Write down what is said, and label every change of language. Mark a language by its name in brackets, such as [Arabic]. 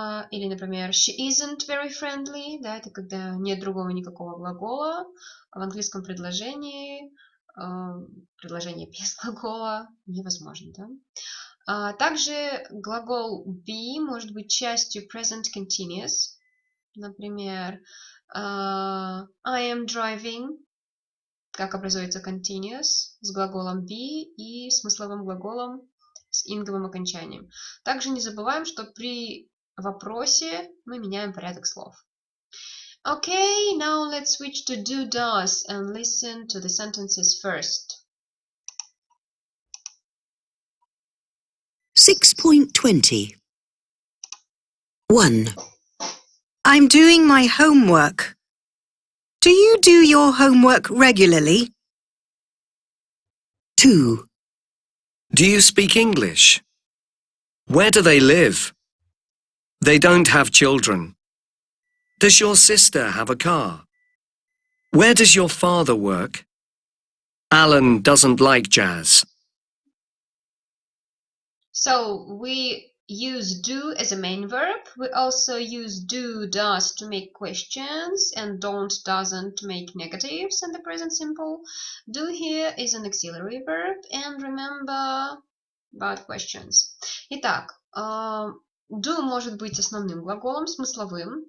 [Russian] Или, например, [English] she isn't very friendly. [Russian] Да, это когда нет другого никакого глагола. В английском предложении предложение без глагола невозможно. Да? Также глагол be может быть частью present continuous. Например, [English] I am driving. [Russian] Как образуется continuous с глаголом be и смысловым глаголом с инговым окончанием. Также не забываем, что при вопросе мы меняем порядок слов. [English] Okay, now let's switch to do, does and listen to the sentences first. 6.20. 1. I'm doing my homework. Do you do your homework regularly? 2. Do you speak English? Where do they live? They don't have children. Does your sister have a car? Where does your father work? Alan doesn't like jazz. So we use do as a main verb. We also use do, does to make questions and don't, doesn't to make negatives in the present simple. Do here is an auxiliary verb and remember about questions. [Russian] Итак, do может быть основным глаголом, смысловым.